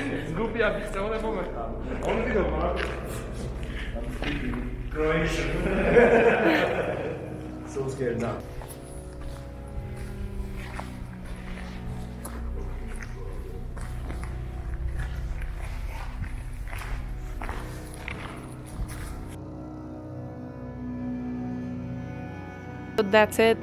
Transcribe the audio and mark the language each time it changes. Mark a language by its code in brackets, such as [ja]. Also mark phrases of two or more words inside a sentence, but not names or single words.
[hr] Zgubija bi se one momentalno. On vidio, brate. [en] I'm speaking Croatian. So scared now. So that's it.